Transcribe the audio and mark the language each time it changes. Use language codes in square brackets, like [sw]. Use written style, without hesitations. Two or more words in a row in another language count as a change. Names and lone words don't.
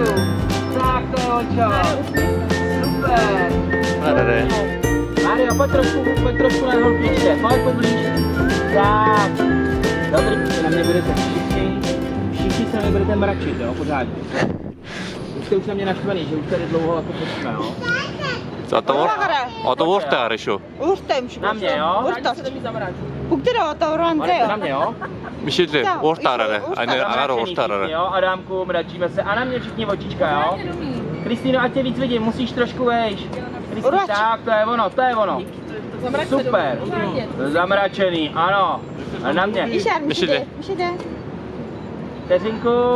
[cs] Tak, to je Olčo. Super. Mario, pojď trošku na holku ještě. Pojď poblíž. Tak. Dobrý, na mě budete všichni se mi budete mračit, jo, pořádně. Už jste už na mě naštvaný, že už tady dlouho jako počíme, jo. [mn] Одоо ууртай гараа шүү. Ууртай юм шиг. [cs] Na mě, jo. [mn] Бүгдээ одоо ураантай. [cs] Na mě, jo. [mn] Michelle, ууртай гараа. Агаар ууртай гараа. [cs] Adamku, mračíme se a na mě všichni očička, jo? Kristýno, ať tě víc vidím, musíš trošku vejš. Kristýno, tak, to je ono. Super. Zamračený, ano. A na mě. Michelle. Vteřinku.